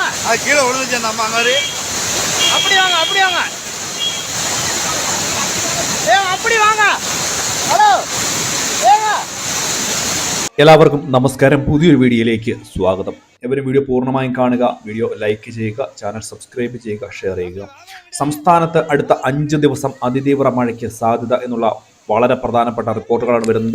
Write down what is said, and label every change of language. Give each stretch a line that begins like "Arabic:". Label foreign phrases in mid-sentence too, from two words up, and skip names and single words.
Tamil: அது கீழே விழுந்துச்சு அந்த அம்மா மாதிரி. அப்படி வாங்க, அப்படி வாங்க, அப்படி வாங்க.
Malayalam: ഹലോ. എല്ലാവർക്കും നമസ്കാരം. പുതിയൊരു വീഡിയോയിലേക്ക് സ്വാഗതം. എവരും വീഡിയോ പൂർണ്ണമായും കാണുക, വീഡിയോ ലൈക്ക് ചെയ്യുക, ചാനൽ സബ്സ്ക്രൈബ് ചെയ്യുക, ഷെയർ ചെയ്യുക. സംസ്ഥാനത്ത് അടുത്ത 5 ദിവസം അതിതീവ്ര മഴയ്ക്ക് സാധ്യത എന്നുള്ള വളരെ പ്രധാനപ്പെട്ട റിപ്പോർട്ടുകളാണ് വരുന്നത്.